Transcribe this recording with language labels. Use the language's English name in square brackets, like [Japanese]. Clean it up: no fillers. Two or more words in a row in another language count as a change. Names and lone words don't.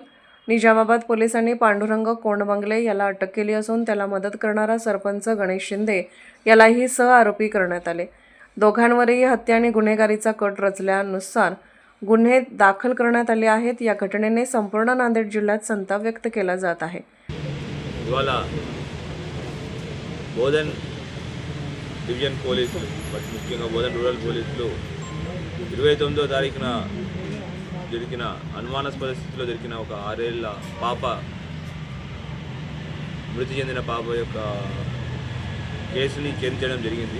[Marathi] निजामाबाद पोलिसांनी पांडुरंग कोंडमंगले याला अटक केली असून त्याला मदत करणारा सरपंच गणेश शिंदे यालाही सहआरोपी करण्यात आले। दोघांवरही हत्या आणि गुन्हेगारीचा कट रचल्यानुसार गुन्हे दाखल करण्यात आले आहेत। या घटनेने संपूर्ण नांदेड जिल्ह्यात संताप व्यक्त केला जात आहे। [Telugu] బోధన్ డివిజన్ పోలీసులు ముఖ్యంగా బోధన్ రూరల్ పోలీసులు 29వ తారీఖున దొరికిన అనుమానాస్పద స్థితిలో దొరికిన ఒక 6 ఏళ్ల పాప, మృతి చెందిన పాప యొక్క కేసుని ఛేదించడం జరిగింది।